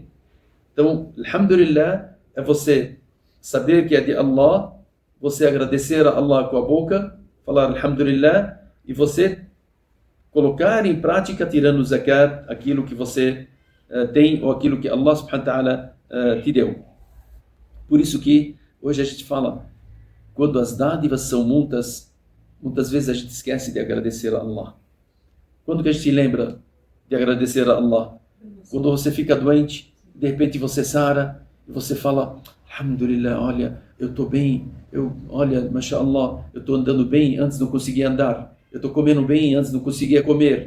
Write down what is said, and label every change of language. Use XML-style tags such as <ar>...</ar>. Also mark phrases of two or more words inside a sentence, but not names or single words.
<pt>Então, alhamdulillah, é você saber que é de Allah, você agradecer a Allah com a boca, falar alhamdulillah, e você colocar em prática, tirando o zakat, aquilo que você tem, ou aquilo que Allah</pt> <ar>سبحانه وتعالى</ar> <pt>te deu. Por isso que hoje a gente fala, quando as dádivas são muitas vezes a gente esquece de agradecer a Allah. Quando que a gente lembra de agradecer a Allah? Quando você fica doente, de repente você sara, e você fala, alhamdulillah, olha, eu estou bem, olha, mashallah, eu estou andando bem, antes não conseguia andar, eu estou comendo bem, antes não conseguia comer.</pt>